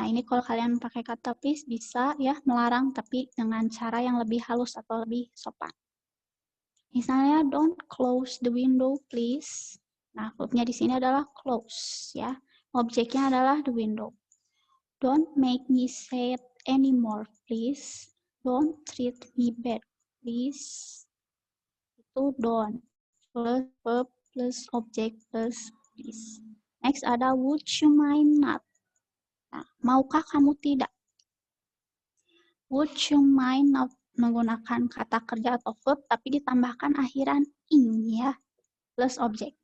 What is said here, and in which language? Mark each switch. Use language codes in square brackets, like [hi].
[id] Nah, ini kalau kalian pakai kata please bisa ya melarang tapi dengan cara yang lebih halus atau lebih sopan. [en] Misalnya, don't close the window, please. [id] Nah, verbnya di sini adalah close, ya. Objeknya adalah the window. [en] Don't make me sad anymore, please. Don't treat me bad, please. [id] Itu [en] don't. Plus verb plus object plus please. Next ada would you mind not. [id] Nah, maukah kamu tidak? [en] Would you mind not [id] menggunakan kata kerja atau verb tapi ditambahkan akhiran ing ya plus objek.